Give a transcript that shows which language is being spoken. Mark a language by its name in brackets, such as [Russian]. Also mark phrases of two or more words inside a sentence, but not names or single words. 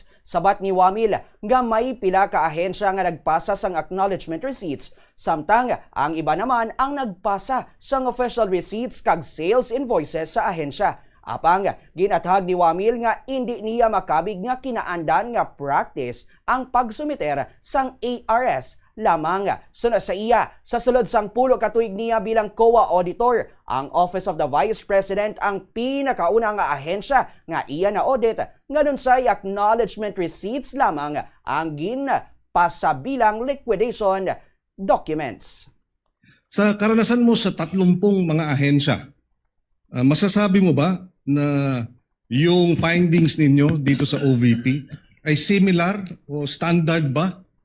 [Hiligaynon] Sabat ni Wamil nga may pila ka ahensya nga nagpasa sang [English] acknowledgement receipts [Hiligaynon] samtang ang iba naman ang nagpasa sang [English] official receipts [Hiligaynon] kag [English] sales invoices [Hiligaynon] sa ahensya. Apang ginatag ni Wamil nga hindi niya makabig nga kinaandan nga practice ang pagsumiter sang ARS lamang. Suna sa iya, sa sulod sang 10 katuig niya bilang COA Auditor, ang Office of the Vice President ang pinakauna nga ahensya nga iya na audit, nganun say [English] acknowledgement receipts [Hiligaynon] lamang ang ginpasabilang [English] liquidation documents. [Filipino] Sa karanasan mo sa 30 mga ahensya, masasabi mo ba na yung findings ninyo dito sa OVP ay similar o standard ba?